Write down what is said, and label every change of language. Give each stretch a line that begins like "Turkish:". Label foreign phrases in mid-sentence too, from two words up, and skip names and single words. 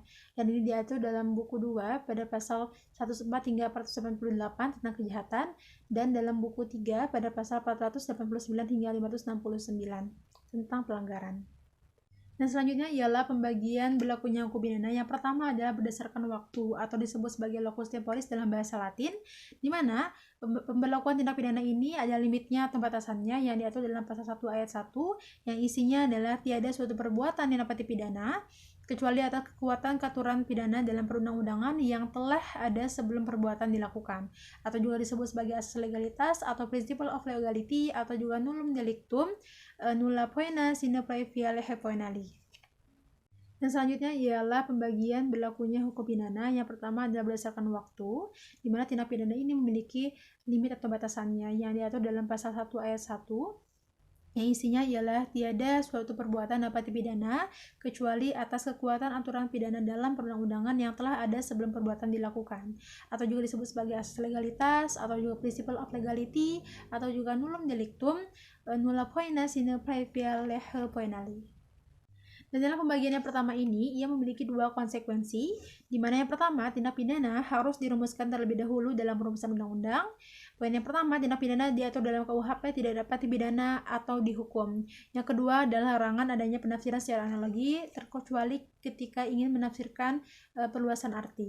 Indonesian: Dan ini diatur dalam buku 2 pada pasal 104 hingga 498 tentang kejahatan, dan dalam buku 3 pada pasal 489 hingga 569 tentang pelanggaran. Dan selanjutnya ialah pembagian berlakunya hukum pidana. Yang pertama adalah berdasarkan waktu atau disebut sebagai
Latin: locus temporis
Indonesian: dalam bahasa Latin, di mana pemberlakuan tindak pidana ini ada limitnya atau batasannya yang diatur dalam pasal 1 ayat 1, yang isinya adalah tiada suatu perbuatan yang dapat dipidana kecuali atas kekuatan keaturan pidana dalam perundang-undangan yang telah ada sebelum perbuatan dilakukan, atau juga disebut sebagai asas legalitas atau
English: principle of legality,
Latin: atau juga nullum delictum nulla poena sine praevia lege poenali.
Indonesian: Dan selanjutnya ialah pembagian berlakunya hukum pidana. Yang pertama adalah berdasarkan waktu, di mana tindak pidana ini memiliki limit atau batasannya yang diatur dalam pasal 1 ayat 1, yang isinya ialah tiada suatu perbuatan dapat dipidana kecuali atas kekuatan aturan pidana dalam perundang-undangan yang telah ada sebelum perbuatan dilakukan, atau juga disebut sebagai asas legalitas, atau juga
English: principle of legality,
Latin: atau juga nullum delictum, nulla poena sine praevia lege poenali.
Indonesian: Dan dalam pembagian yang pertama ini, ia memiliki dua konsekuensi, di mana yang pertama, tindak pidana harus dirumuskan terlebih dahulu dalam rumusan undang-undang. Poin yang pertama, tindak pidana diatur dalam KUHP tidak dapat dipidana atau dihukum. Yang kedua adalah larangan adanya penafsiran secara analogi, terkecuali ketika ingin menafsirkan perluasan arti.